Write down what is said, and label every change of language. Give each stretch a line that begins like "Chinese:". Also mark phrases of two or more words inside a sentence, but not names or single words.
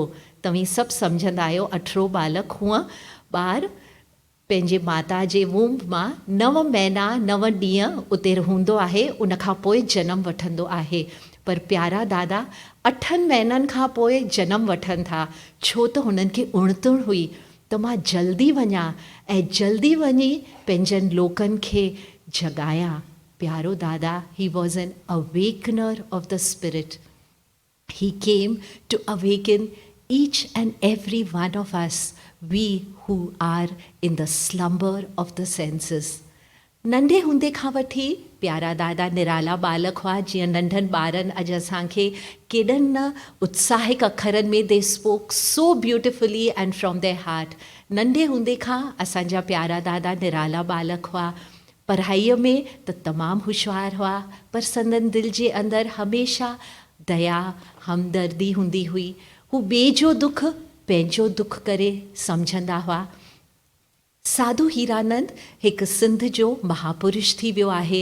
Sindhi: तव्हीं सभु सम्झंदा आहियो 18 बालक। हूअं ॿारु पंहिंजे माता जे वूम्ब मां 9 महीना 9 ॾींहं उते हूंदो आहे, उनखां पोइ जनम वठंदो आहे। पर प्यारा दादा 8 महीननि खां पोइ जनम वठनि था, छो त हुननि खे उणितुण हुई त मां जल्दी वञा ऐं जल्दी वञी पंहिंजनि लोकनि खे जगाया। प्यारो दादा,
English: he was an awakener of the spirit. He came to awaken each and every one of us, we who are in the slumber of the senses.
Sindhi: नंढे हूंदे खां वठी प्यारा दादा निराला बालक हुआ. जीअं नंढनि ॿारनि अॼु असांखे केॾनि न उत्साहिक अखरनि में
English: they spoke so beautifully and from their heart.
Sindhi: नंढे हूंदे खां असांजा प्यारा दादा निराला बालक हुआ. पढ़ाईअ में त तमामु होशियारु हुआ, पर संदन दिलि जे अंदरि हमेशह दया हमदर्दी हूंदी हुई. हू ॿिए जो दुख पंहिंजो दुख करे सम्झंदा हुआ. साधू हीरानंद हिकु सिंध जो महापुरुष थी वियो आहे.